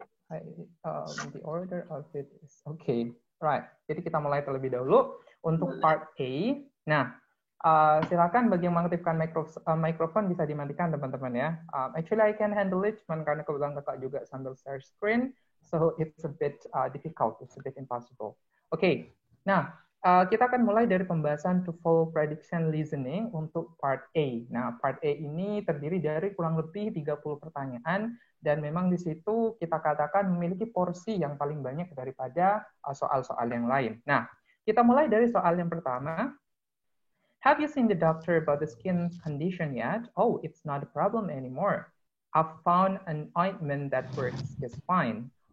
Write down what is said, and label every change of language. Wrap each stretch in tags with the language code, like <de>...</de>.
<en>The order of it is, okay, right.</en> <id>Jadi kita mulai terlebih dahulu untuk part A. Nah, silakan bagi yang mengaktifkan mikrofon bisa dimatikan teman-teman ya.</id> <en>Actually I can handle it,</en> <id>cuman karena kebetulan kakak juga sambil share screen,</id> <en>so it's a bit difficult, it's a bit impossible.</en> <id>Oke, nah kita akan mulai dari pembahasan TOEFL prediction listening untuk part A. Nah, part A ini terdiri dari kurang lebih 30 pertanyaan dan memang di situ kita katakan memiliki porsi yang paling banyak daripada soal-soal yang lain. Nah, kita mulai dari soal yang pertama.</id> <en>Have you seen the doctor about the skin condition yet? Oh, it's not a problem anymore. I've found an ointment that works just fine.</en>